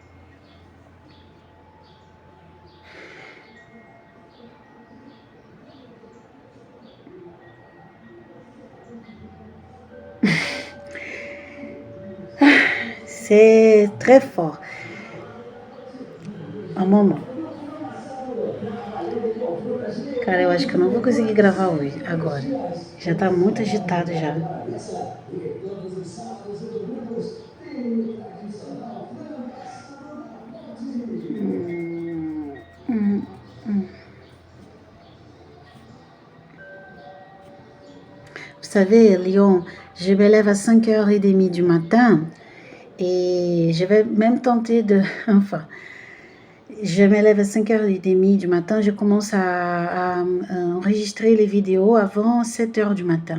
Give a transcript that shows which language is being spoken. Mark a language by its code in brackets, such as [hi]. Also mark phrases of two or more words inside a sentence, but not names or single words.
[fr] C'est très fort. Un moment. [pt] Cara, eu acho que eu não vou conseguir gravar hoje, agora. Já tá muito agitado já. Hum, hum. [fr] Vous savez, Lyon, je me lève à 5h30 du matin et je vais même tenter de... Enfin, je me lève à 5h30 du matin, je commence à enregistrer les vidéos avant 7h du matin.